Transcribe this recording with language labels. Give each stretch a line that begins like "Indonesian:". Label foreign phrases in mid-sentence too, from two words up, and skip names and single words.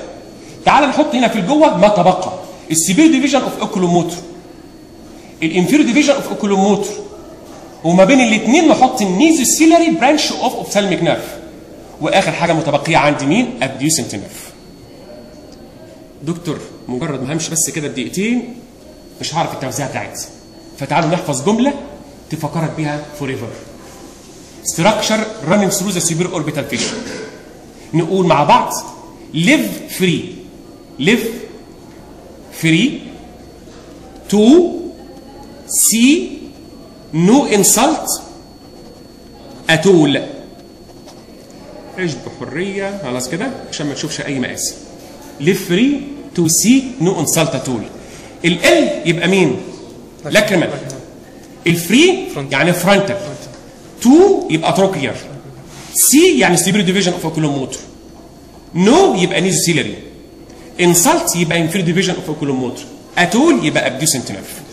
Arabic: تعال نحط هنا في الجوه ما تبقى
English: superior division of oculomotor, inferior division of oculomotor,
Arabic: وما بين الاثنين نحط
English: nasociliary branch of ophthalmic nerve,
Arabic: واخر حاجه متبقيه عندي مين؟
English: abducent nerve.
Arabic: دكتور مجرد ما همشي بس كده بدقيقتين مش هعرف التوزيع بتاعتي، فتعالوا نحفظ جمله تفكرك بيها
English: forever. structure running through the superior orbital fissure.
Arabic: نقول مع بعض
English: live free to see no insult at all.
Arabic: عيش بحريه، خلاص كده عشان ما تشوفش اي مقاس.
English: live free to see no insult at all.
Arabic: ال يبقى مين؟ لاكريمال. الفري يعني فرونتال. 2 يبقى تروكليار.
English: سي يعني superior division of oculomotor.
Arabic: نو يبقى نيزوسيلاري.
English: انسلت يبقى inferior division of oculomotor. اتول يبقى abducent nerve.